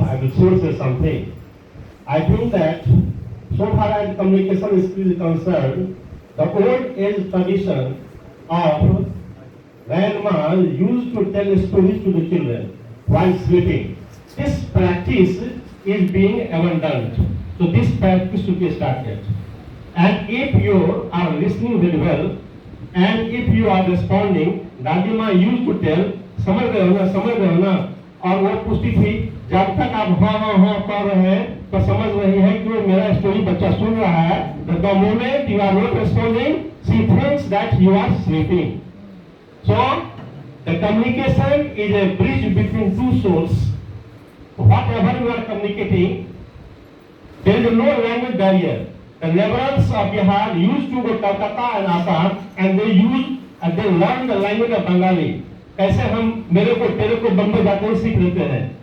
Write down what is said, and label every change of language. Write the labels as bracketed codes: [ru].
[en] I will sure say something. I think that so far as communication skill is concerned, the old age tradition of grandma used to tell stories to the children while sleeping. This practice is being abandoned. So this practice should be started. And if you are listening very well, and if you are responding, Dadima used to tell, [hi] समझ रहे हो ना, और वो पूछती थी, जब तक आप हाँ कर रहे हैं तो समझ रही है कि मेरा स्टोरी बच्चा सुन रहा है. [en] The moment you are not responding, she thinks that you are sleeping. So the communication is a bridge between two souls. Whatever you are communicating, there is no language barrier. The laborers of Bihar used to go to Calcutta and Assam, and they learn the language of Bengali. [hi] कैसे हम मेरे को तेरे को बम्बई जाते ही सीख लेते हैं.